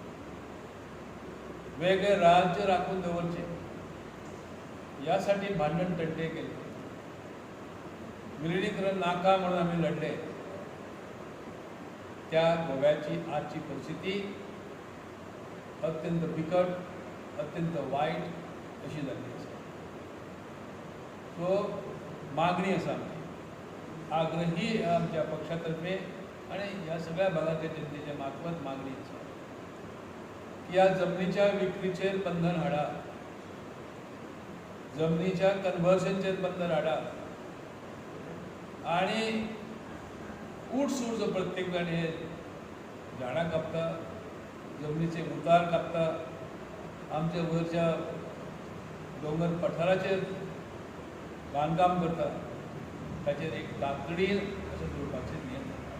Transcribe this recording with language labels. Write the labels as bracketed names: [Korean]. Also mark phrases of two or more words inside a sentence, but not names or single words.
[Marathi] वेगळे राज्य राखून दवरचे यासाठी भांडण तंटे केले. विलिनीकरण नाका म्हणून आम्ही लढले. त्या गोव्याची आजची परिस्थिती अत्यंत बिकट, अत्यंत वाईट अशी झाली आसा. सो मागणी आसा आमची, आग्रही आमच्या पक्षातर्फे आणि ह्या सगळ्या भागाच्या जनतेच्या मार्फत मागणी आसा की या जमनीच्या विक्रीचेर बंधन हाडा, जमनीच्या कन्वर्जनचेर बंधन हाडा आणि उठसूट जो प्रत्येक जाण हे झाडां कापता, जमनीचे उतार कापता, आमच्या वरच्या दोंगर पठाराचेर बांदकाम करता, ताचेर एक तातडीन अशें करपाचें नियंत्रण.